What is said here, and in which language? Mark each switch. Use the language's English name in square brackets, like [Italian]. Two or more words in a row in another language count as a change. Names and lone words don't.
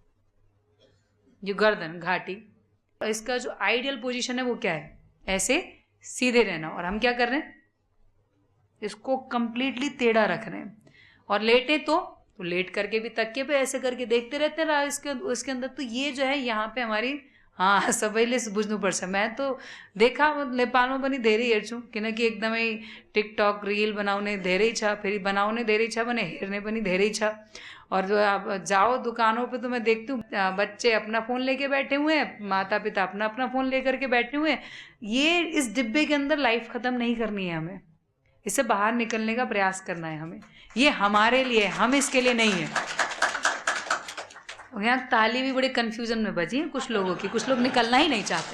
[Hindi] जो गर्दन घाटी, इसका जो आइडियल पोजीशन है वो क्या है? ऐसे सीधे रहना। और हम क्या कर रहे हैं? इसको कम्प्लीटली टेढ़ा रख रहे हैं। और लेटे तो लेट करके भी तकिए पे ऐसे करके देखते रहते हैं इसके अंदर। तो ये जो है यहाँ पे हमारी, हाँ, [Nepali] सबैले बुझ्नुपर्छ। [Hindi] मैं तो देखा [Nepali] नेपालमा पनि धेरै हेर्छु, किनकि एकदमै टिकटक रील बनाउने धेरै छ, फेरि बनाउने धेरै छ भने हेर्ने पनि धेरै छ। [Hindi] और जो आप जाओ दुकानों पे तो मैं देखती हूँ बच्चे अपना फ़ोन लेके बैठे हुए हैं, माता पिता अपना अपना फ़ोन लेकर के बैठे हुए हैं। ये इस डिब्बे के अंदर लाइफ ख़त्म नहीं करनी है हमें, इससे बाहर निकलने का प्रयास करना है हमें। ये हमारे लिए, हम इसके लिए नहीं है। यहाँ ताली भी बड़े कन्फ्यूजन में बजी है कुछ लोगों की, कुछ लोग निकलना ही नहीं चाहते।